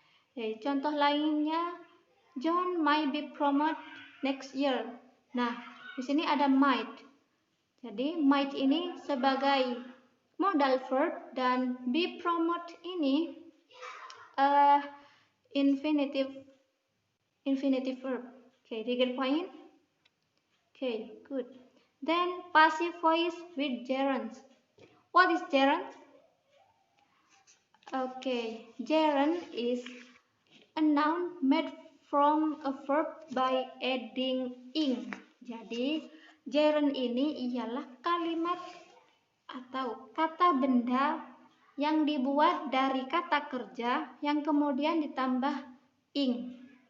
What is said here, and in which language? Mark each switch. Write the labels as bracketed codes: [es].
[en] Okay, [id] contoh lainnya, [en] John might be promoted next year. [id] Nah, di sini ada might. Jadi might ini sebagai modal verb dan be promoted ini infinitive verb. [en] Okay, do you get point? Okay, good. Then passive voice with gerunds. What is gerund? Okay, gerund is a noun made from a verb by adding ing. [id] Jadi gerund ini ialah kalimat atau kata benda yang dibuat dari kata kerja yang kemudian ditambah ing.